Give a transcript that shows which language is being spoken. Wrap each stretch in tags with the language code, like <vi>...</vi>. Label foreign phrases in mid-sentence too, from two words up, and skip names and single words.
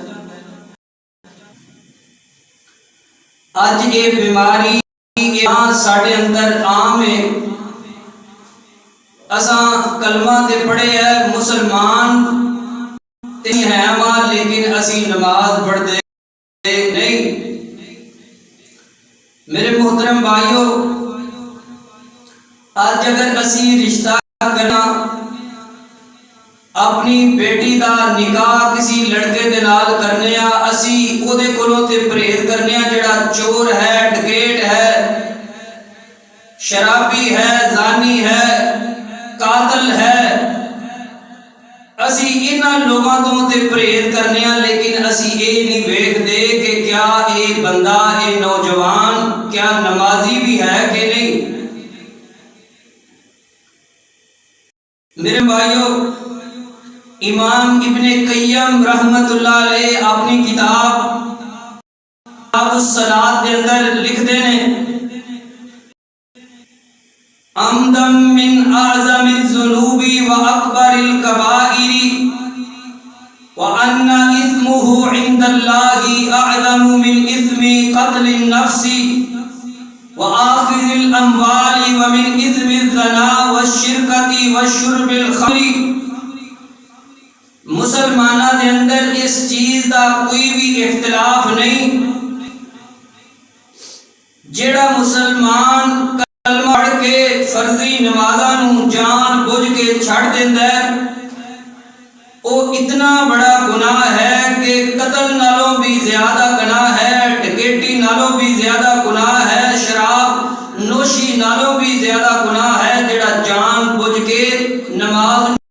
<pa>اج یہ بیماری ساڈے اندر عام ہے، اساں کلمہ تے پڑھے ہے، مسلمان تے ہیں ماں، لیکن اسی نماز پڑھتے نہیں۔ میرے محترم بھائیو، آج اگر اسی رشتہ کرنا، اپنی بیٹی دا نکاح کسی لڑکے دے نال کرنے آ، اسی او دے کولوں تے پرہیز کرنے آ جڑا چور ہے، ڈکیٹ ہے، شرابی ہے، زانی ہے، قاتل ہے، اسی انہاں لوگاں تو تے پرہیز کرنے آ، لیکن اسی یہ نہیں ویکھ دے کہ کیا یہ بندہ، یہ نوجوان کیا نمازی بھی ہے کہ نہیں۔ میرے بھائیو، امام ابن قیم</pa> <ar>رحمت اللہ علیہ</ar> <pa>اپنی کتاب الصلاۃ کے اندر لکھ دینے،</pa> <ar>عمدم من اعظم الذنوب واکبر الکبائر وان اثمه عند الله اعظم من اثم قتل النفس وآخذ الاموال ومن اثم الزنا والشرکۃ وشرب الخمر۔</ar> <pa>مسلمانہ دے اندر اس چیز دا کوئی بھی اختلاف نہیں، جیڑا مسلمان کلمہ پڑھ کے فرضی نمازاں نو جان بوجھ کے چھڑ دیندا ہے، او اتنا بڑا گناہ ہے کہ قتل نالوں بھی زیادہ گناہ ہے، ڈکیٹی نالوں بھی زیادہ گناہ ہے، شراب نوشی نالوں بھی زیادہ گناہ ہے، جیڑا جان بوجھ کے نماز</pa>